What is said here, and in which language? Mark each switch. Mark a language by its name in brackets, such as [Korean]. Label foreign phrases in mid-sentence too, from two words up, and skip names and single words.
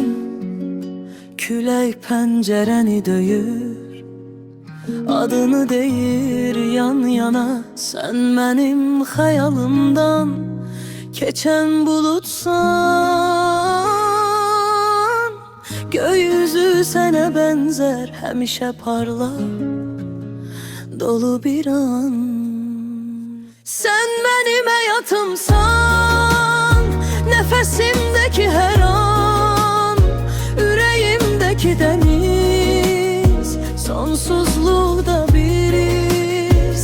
[Azerbaijani] Külək pəncərəni döyür, adını deyir yan yana. Sen mənim xəyalımdan keçən buludsan. Gökyüzü sənə bənzər, həmişə parlar, dolu bir an. [Turkish] Sen benim hayatımsan, nefesimdeki her an, yüreğimdeki deniz, sonsuzluğda biriz.